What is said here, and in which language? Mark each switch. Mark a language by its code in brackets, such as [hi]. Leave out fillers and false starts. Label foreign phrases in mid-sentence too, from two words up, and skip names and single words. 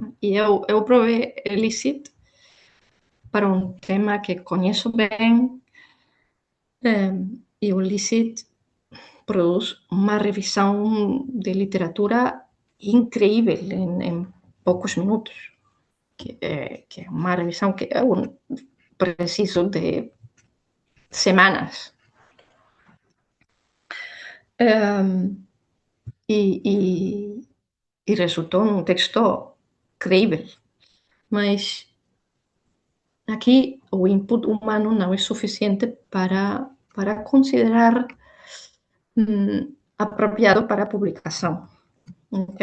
[gl] E eu probei Elicit para un tema que coñezo ben, e o Elicit produz unha revisión de literatura increíble en poucos minutos, que é unha revisión que eu preciso de semanas. [pt] E resultou num texto creível, mas aqui o input humano não é suficiente para considerar apropriado para a publicação, ok?